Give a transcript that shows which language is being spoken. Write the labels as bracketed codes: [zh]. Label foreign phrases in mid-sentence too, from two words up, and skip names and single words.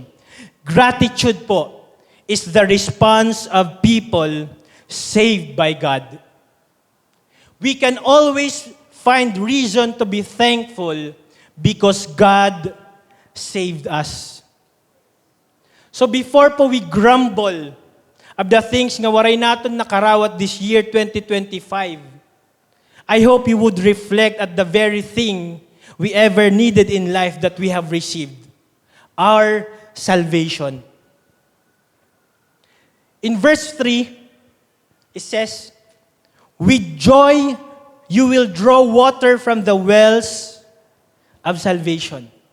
[en] Gratitude po is the response of people saved by God. We can always find reason to be thankful because God saved us. So before po we grumble of the things [war] nga waray naton nakarawat [en] this year 2025, I hope you would reflect at the very thing we ever needed in life that we have received, our salvation. In verse 3, it says, "With joy you will draw water from the wells of salvation."